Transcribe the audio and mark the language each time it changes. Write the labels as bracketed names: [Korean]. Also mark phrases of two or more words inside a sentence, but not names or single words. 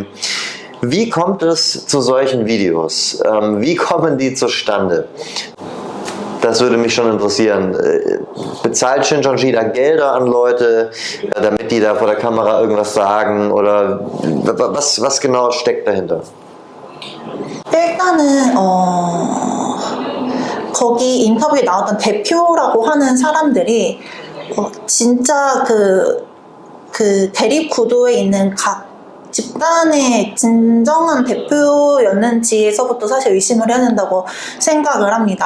[German] Wie kommt es zu solchen Videos? Wie kommen die zustande? Das würde mich schon interessieren. Bezahlt Xinjiang da Gelder an Leute, damit die da vor der Kamera irgendwas sagen? Oder was genau steckt dahinter? [Korean] 일단은 거기 인터뷰에 나왔던 대표라고 하는 사람들이 진짜 그 대립 구도에 있는 각 집단의 진정한 대표였는지에서부터 사실 의심을 해야 된다고 생각을 합니다.